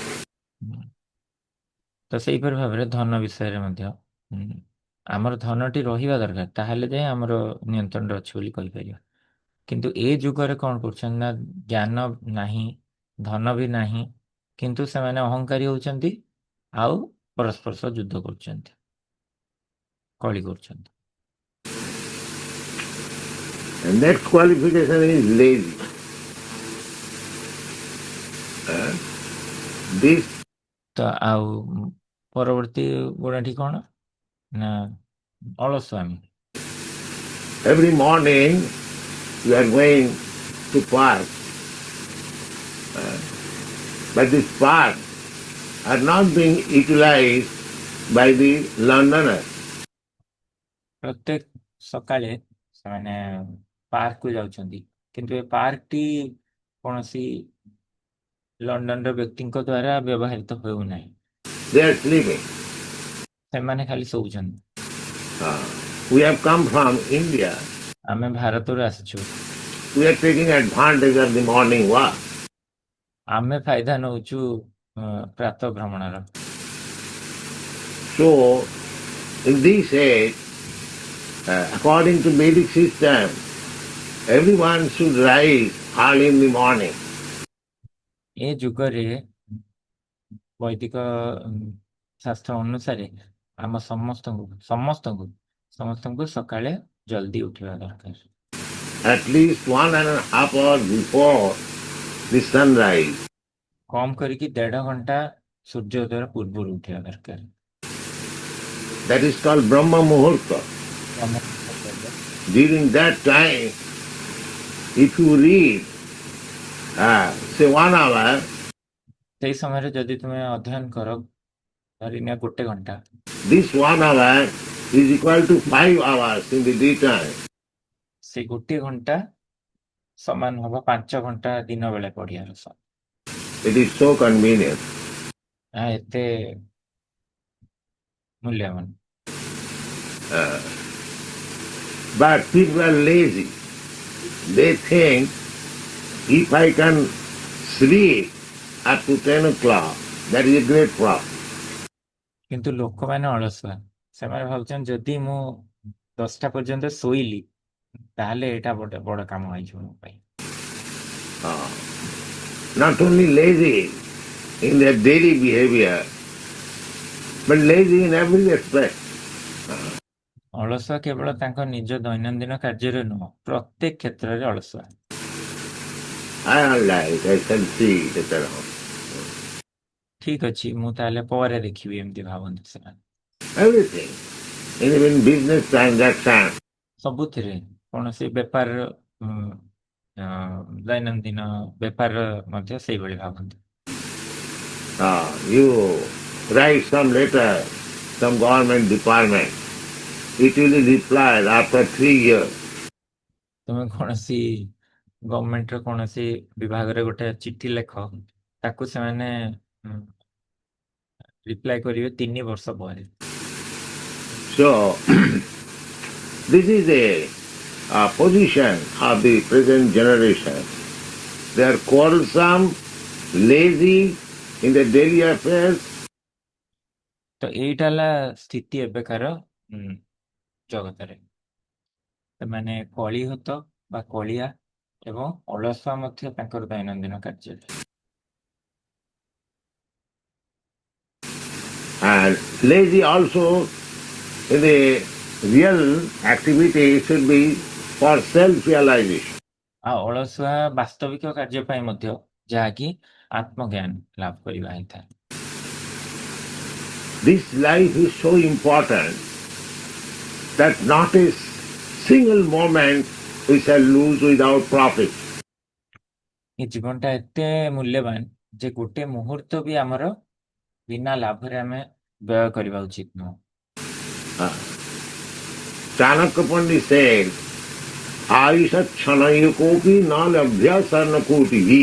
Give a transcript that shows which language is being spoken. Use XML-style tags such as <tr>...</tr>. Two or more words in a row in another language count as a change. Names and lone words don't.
<or>ତ ସେଇପରି ଭାବରେ ଧନ ବିଷୟରେ ମଧ୍ୟ ଆମର ଧନଟି ରହିବା ଦରକାର, ତାହେଲେ ଯାଇ ଆମର ନିୟନ୍ତ୍ରଣରେ ଅଛି ବୋଲି କହିପାରିବା। କିନ୍ତୁ ଏ ଯୁଗରେ କ'ଣ କରୁଛନ୍ତି ନା ଜ୍ଞାନ ନାହିଁ, ଧନ ବି ନାହିଁ, କିନ୍ତୁ ସେମାନେ ଅହଙ୍କାରୀ ହେଉଛନ୍ତି ଆଉ ପରସ୍ପର ସହ ଯୁଦ୍ଧ କରୁଛନ୍ତି, କଳି କରୁଛନ୍ତି।</or> <en>And next qualification is lazy. This</en> <or>ତ ଆଉ ପରବର୍ତ୍ତୀ ଗୁଣଟି କ'ଣ ନା ଅଳସୁଆମୀ।</or> <en>every morning you are going to park, but these parks are not being utilized by the Londoners.</en> <or>ପ୍ରତ୍ୟେକ ସକାଳେ ସେମାନେ ପାର୍କକୁ ଯାଉଛନ୍ତି, କିନ୍ତୁ ଏ ପାର୍କଟି କୌଣସି ଲଣ୍ଡନର ବ୍ୟକ୍ତିଙ୍କ ଦ୍ୱାରା ବ୍ୟବହୃତ ହେଉନାହିଁ।</or> <en>They are sleeping.</en> <or>ସେମାନେ ଖାଲି ଶୋଉଛନ୍ତି।</or> <en>Uh, we have come from India.</en> <or>ଆମେ ଭାରତରୁ ଆସିଛୁ।</or> <en>We are taking advantage of the morning walk.</en> <or>ଆମେ ଫାଇଦା ନେଉଛୁ ପ୍ରାତଃ ଭ୍ରମଣର।</or> <en>So, in this age, according to Vedic system, everyone should rise early in the morning.</en> <or>ଏ ଯୁଗରେ ବୈଦିକ ଶାସ୍ତ୍ର ଅନୁସାରେ ଆମ ସମସ୍ତଙ୍କୁ ସକାଳେ ଜଲ୍ଦି ଉଠିବା ଦରକାର।</or> <en>At least 1.5 hours before the sunrise.</en> <or>କମ୍ କରିକି 1.5 ଘଣ୍ଟା ସୂର୍ଯ୍ୟୋଦୟ ପୂର୍ବରୁ ଉଠିବା ଦରକାର।</or> <en>That is called Brahma Muhurta. During that time, if you read, say 1 hour,</en> <or>ସେଇ ସମୟରେ ଯଦି ତୁମେ ଅଧ୍ୟୟନ କର ଧରିନିଅ 1 ଘଣ୍ଟା,</or> <en>this 1 hour is equal to 5 hours in the daytime.</en> <or>ସେ 1 ଘଣ୍ଟା ସମାନ ହବ 5 ଘଣ୍ଟା ଦିନ ବେଳେ ପଢିବାର।</or> <en>It is so convenient.</en> <or>ଏତେ ମୂଲ୍ୟବାନ।</or> <en>But people are lazy. They think if I can sleep up to 10 o'clock, that is a great problem.</en> <or>କିନ୍ତୁ ଲୋକମାନେ ଅଳସୁଆ। ସେମାନେ ଭାବୁଛନ୍ତି ଯଦି ମୁଁ 10ଟା ପର୍ଯ୍ୟନ୍ତ ଶୋଇଲି ତାହେଲେ ଏଇଟା ବଡ଼ କାମ ହେଇଯିବ ମୋ ପାଇଁ।</or> <en>Not only lazy in their daily behavior, but lazy in every aspect.</en> <or>ଅଳସୁଆ କେବଳ ତାଙ୍କ ନିଜ ଦୈନନ୍ଦିନ କାର୍ଯ୍ୟରେ ନୁହଁ, ପ୍ରତ୍ୟେକ କ୍ଷେତ୍ରରେ ଅଳସୁଆ।</or> <en>I don't like, I can see later on.</en> <or>ଠିକ ଅଛି, ମୁଁ ତାହେଲେ ପରେ ଦେଖିବି, ଏମିତି ଭାବନ୍ତି ସେମାନେ।</or> <en>Everything. Even business transaction.</en> <or>ସବୁଥିରେ କୌଣସି ବେପାର ଦୈନନ୍ଦିନ ବେପାର ମଧ୍ୟ ସେଇଭଳି ଭାବନ୍ତି।</or> <en>You write some letter, some government department, it will be replied after 3 years.</en> <or>ତୁମେ କୌଣସି ଗଭର୍ଣ୍ଣମେଣ୍ଟର କୌଣସି ବିଭାଗରେ ଗୋଟେ ଚିଠି ଲେଖ, ତାକୁ ସେମାନେ ରିପ୍ଲାଏ କରିବେ 3 ବର୍ଷ ପରେ।</or> <en>So, this is a position of the present generation. They are quarrelsome, lazy in their daily affairs.</en> <or>ତ ଏଇଟା ହେଲା ସ୍ଥିତି ଏବେକାର ଜଗତରେ। ସେମାନେ କଳିହୁତ ବା କଳିଆ ଏବଂ ଅଳସୁଆ ମଧ୍ୟ ତାଙ୍କର ଦୈନନ୍ଦିନ କାର୍ଯ୍ୟରେ।</or> <en>And lazy also in the real activity should be for self-realization.</en> <or>ଆଉ ଅଳସୁଆ ବାସ୍ତବିକ କାର୍ଯ୍ୟ ପାଇଁ ମଧ୍ୟ, ଯାହାକି ଆତ୍ମଜ୍ଞାନ ଲାଭ କରିବା ହେଇଥାଏ।</or> <en>This life is so important that not a single moment we shall lose without profit.</en> <or>ଏ ଜୀବନଟା ଏତେ ମୂଲ୍ୟବାନ ଯେ ଗୋଟେ ମୁହୂର୍ତ୍ତ ବି ଆମର ବିନା ଲାଭରେ ଆମେ ବ୍ୟୟ କରିବା ଉଚିତ ନୁହଁ।</or> <en>Chanakya Pandit said,</en> <sa>आयुषः क्षणैकोऽपि न लभ्यः स्वर्णकोटि.</sa>